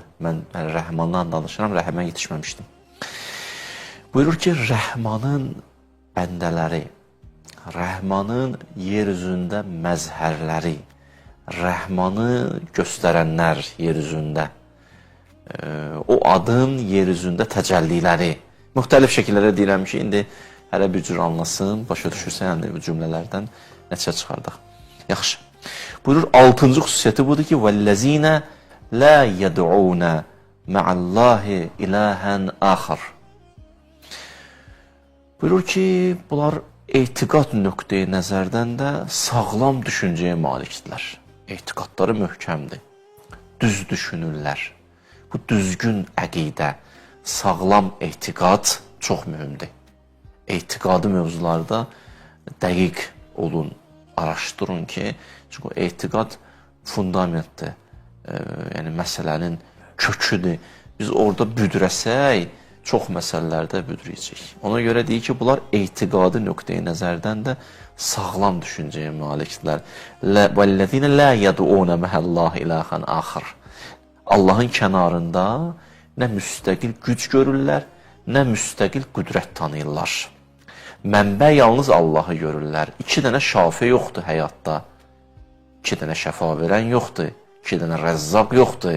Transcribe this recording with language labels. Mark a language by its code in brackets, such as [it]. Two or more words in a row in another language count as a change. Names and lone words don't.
[az] Mən Rəhmandan danışıram, Rəhimə yetişməmişdim. Buyurur ki, Rəhmanın bəndələri, Rəhmanın yeryüzündə məzhərləri, Rəhmanı göstərənlər yeryüzündə, o adın yeryüzündə təcəlliləri, müxtəlif şəkillərə deyirəm ki, indi hələ bir cür anlasın, başa düşürsən, bu cümlələrdən nəticə çıxardıq. Yaxşı. Buyurur, 6-cı xüsusiyyəti budur ki, [ar] وَالَّذِينَ لَا يَدْعُونَ مَعَ اللّٰهِ إِلَٰهًا آخَرٍ. [az] Buyurur ki, bunlar etiqad nöqteyi nəzərdən də sağlam düşüncəyə malikdirlər. Etiqadları möhkəmdir. Düz düşünürlər. Bu düzgün əqidə, sağlam etiqad çox mühümdür. Etiqadı mövzularda dəqiq olun, araşdırın ki, çünki o etiqad fundamentdir, yəni məsələnin köküdür. Biz orada büdrəsək, çox məsələlərdə büdrəyəcək. Ona görə deyir ki, bunlar etiqadı nöqteyi nəzərdən də sağlam düşüncəyə malikdirlər. [ar] وَالَّذِينَ لَا يَدْعُونَ مَعَ اللّٰهِ إِلَٰهًا آخَرٍ. [az] Allahın kənarında nə müstəqil güc görürlər, nə müstəqil qüdrət tanıyırlar. Mənbə yalnız Allahı görürlər. 2 dənə şafi yoxdur həyatda. 2 dənə şəfa verən yoxdur. 2 dənə rəzzaq yoxdur.